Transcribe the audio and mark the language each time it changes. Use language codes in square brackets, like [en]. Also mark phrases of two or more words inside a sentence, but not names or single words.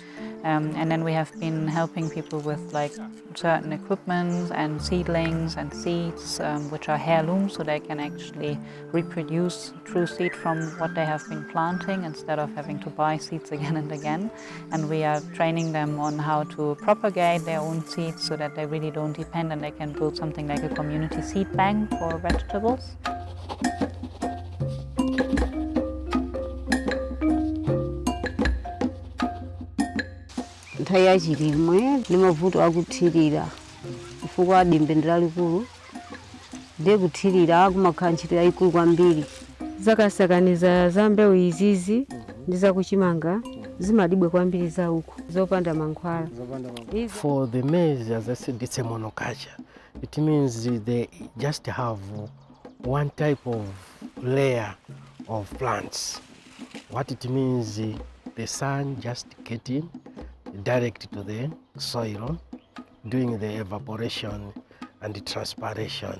[en] And then we have been helping people with certain equipment and seedlings and seeds which are heirlooms, so they can actually reproduce true seed from what they have been planting instead of having to buy seeds again and again. And we are training them on how to propagate their own seeds so that they really don't depend, and they can build something like a community seed bank for vegetables. [ny] Nthawi chilimwe ndi mavuto akuthirira chifukwa dimbe ndalikulu ndiye kuthirira akumakhala ntchito yayikulu kwambiri. Zakasakaniza za mbewu izizi ndi zakuchimanga zimadibwe kwambiri za uku zopanda mankhwala. [en] For the maize, as I said, it's a monoculture. It means they just have one type of layer of plants. What it means, the sun just getting direct to the soil, doing the evaporation and transpiration.